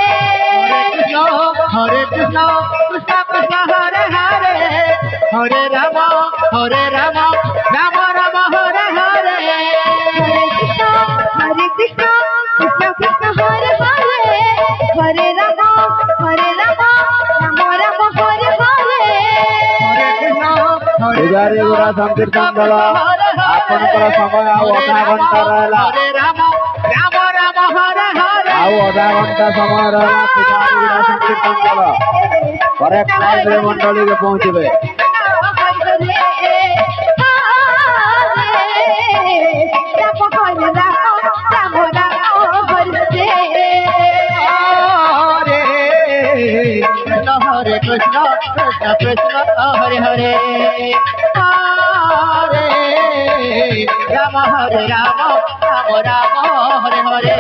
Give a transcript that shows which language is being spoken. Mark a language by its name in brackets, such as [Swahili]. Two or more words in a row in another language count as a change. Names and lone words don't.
[Sanskrit] हरे कृष्ण कृष्ण कृष्ण हरे हरे हरे राम राम राम हरे हरे हरे कृष्ण कृष्ण कृष्ण हरे हरे हरे राम राम राम हरे हरे [Odia] ପୂଜାରୀ ଗୁଡ଼ା ସଂକୀର୍ତ୍ତନ ଦଳ ଆପଣଙ୍କର ସମୟ ଆଉ ଅଧା ଘଣ୍ଟା ରହିଲା ଆଉ ଅଧା ଘଣ୍ଟା ସମୟ ରହିଲା ପୂଜାରୀ ଗୁଡ଼ା ସଂକୀର୍ତ୍ତନ ଦଳ [English] correct time-ରେ [Odia] ମଣ୍ଡଳୀରେ ପହଞ୍ଚିବେ [Sanskrit] हरे कृष्ण कृष्ण कृष्ण हरे हरे हरे राम राम राम हरे हरे